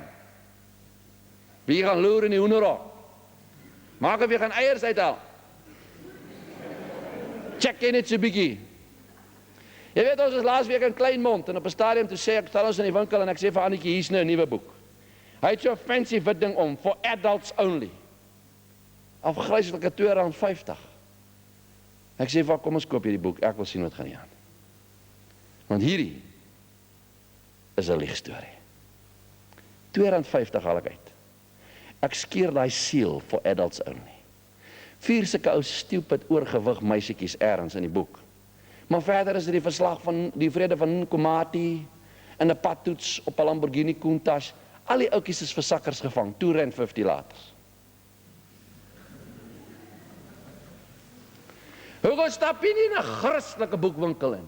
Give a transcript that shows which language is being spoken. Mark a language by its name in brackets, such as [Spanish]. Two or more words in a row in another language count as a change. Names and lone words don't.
[Afrikaans] Wie gaan loer in die hoenderhok? Maak of jy gaan eiers uithaal. Check in net so bietjie. Jy weet, ons was laasweek in Kleinmond en op 'n stadium toe sê ek, staan ons in die winkel en ek sê vir Annetjie, hier's nou 'n nuwe boek. Hy het so 'n fancy wit ding om, [English] for adults only. [Afrikaans] Afgryslike R2.50. Ek sê vir kom ons koop hierdie boek, ek wil sien wat gaan hier aan. Want hierdie is 'n liegstorie. R2.50 haal ek uit. Ek skeer daai seal [English] for adults only. [Afrikaans] 4 sulke ou stupid oorgewig meisietjies ergens in die boek. Maar verder is dit die verslag van die vrede van Nkomati en 'n padtoets op 'n Lamborghini Countach. Al die ouetjies is vir sakkers gevang, R2.50 later. Hoe stap jy nie in 'n Christelike boekwinkel in?